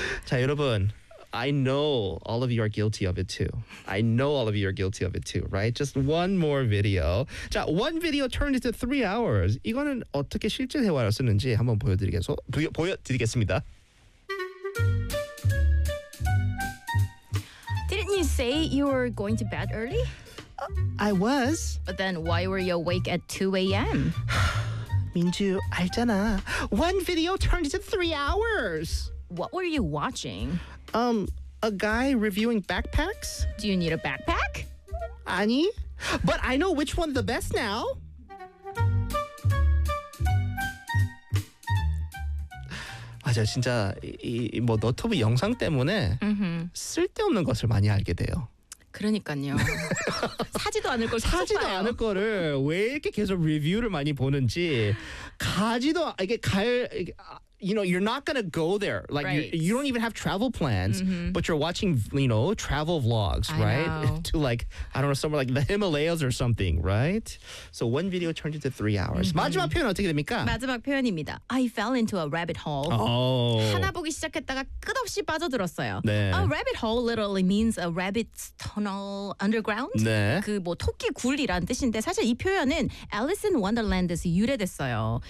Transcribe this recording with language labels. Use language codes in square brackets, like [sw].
[ko] 자, 여러분, [en] I know all of you are guilty of it too. I know all of you are guilty of it too, right? Just one more video. 자, one video turned into 3 hours. [ko] 이거는 어떻게 실제 대화를 쓰는지 한번 보여드리겠습니다. [en] Didn't you say you were going to bed early? I was. But then why were you awake at 2 a.m.? 민주, [ko] 알잖아. [en] One video turned into 3 hours. What were you watching? A guy reviewing backpacks. Do you need a backpack? [ko] 아니, [en] but I know which one's the best now. [ko] 맞아, 진짜 이 너튜브 영상 때문에 쓸데없는 것을 많이 알게 돼요. 그러니까요. 사지도 않을 걸 사지도 봐요. 않을 거를 왜 이렇게 계속 리뷰를 많이 보는지 가지도 이게 갈 이게, [en] you know you're not gonna go there like right. you don't even have travel plans mm-hmm. but you're watching you know travel vlogs I know. to like I don't know somewhere like the Himalayas or something right so one video turned into 3 hours mm-hmm. [ko] 마지막 표현 어떻게 됩니까? 마지막 표현입니다. [en] I fell into a rabbit hole. Oh. [ko] 하나 보기 시작했다가 끝없이 빠져들었어요. 네. [en] A rabbit hole literally means a rabbit's tunnel underground. [ko] 네. 그 뭐 토끼 굴이라는 뜻인데 사실 이 표현은 Alice in Wonderland에서 유래됐어요.